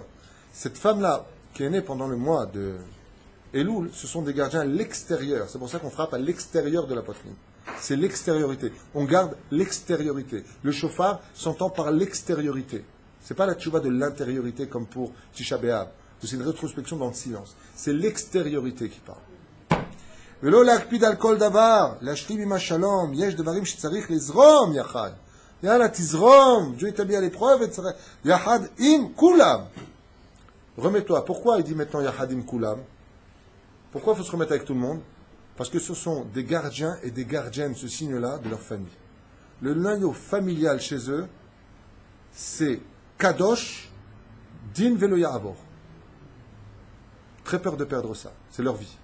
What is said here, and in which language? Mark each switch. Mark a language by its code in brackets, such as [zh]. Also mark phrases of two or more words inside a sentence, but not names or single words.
[fr] Cette femme-là, qui est née pendant le mois de Elul, ce sont des gardiens à l'extérieur. C'est pour ça qu'on frappe à l'extérieur de la poitrine. c'est l'extériorité. On garde l'extériorité. Le shofar s'entend par l'extériorité. C'est pas la tchouva de l'intériorité comme pour Tisha B'Av. C'est une rétrospection dans le silence. C'est l'extériorité qui parle. [he] ולא להקפיד על כל דבר, להשלים עם השלום, יש דברים שצריך לזרום יחד. יאללה, תזרום, Dieu תביע l'épreuve, יחד עם כולם. [fr] Remets-toi. Pourquoi il dit maintenant [he] יחד עם כולם? [fr] Pourquoi il faut se remettre avec tout le monde? Parce que ce sont des gardiens et des gardiennes, ce signe-là, de leur famille. Le noyau familial chez eux, c'est Kadosh, [he] דין ולא יעבור. [fr] Très peur de perdre ça. C'est leur vie.